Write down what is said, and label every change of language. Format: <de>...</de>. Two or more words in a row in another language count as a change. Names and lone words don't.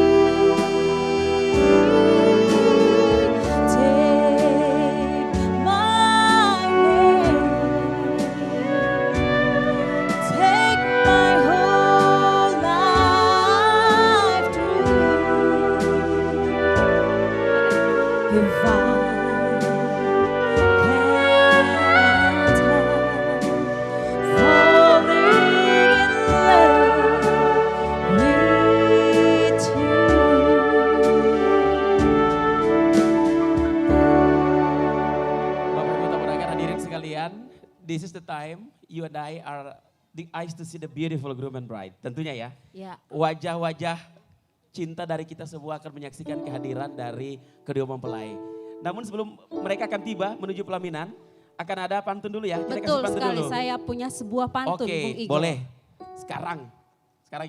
<en>Take my hand, take my whole life through. If I can't help falling in love with you.</en> <id>Bapak Ibu tamu undangan hadirin sekalian,</id> <en>this is the time you and I are the eyes to see the beautiful groom and bride.</en> <id>Tentunya ya, Ya, wajah-wajah cinta dari kita semua akan menyaksikan kehadiran dari kedua mempelai. Namun sebelum mereka akan tiba menuju pelaminan, akan ada pantun dulu ya. Kita kasih betul pantun sekali. dulu. Saya punya sebuah pantun, Oke, Bung Igo. boleh. Sekarang ya.</id>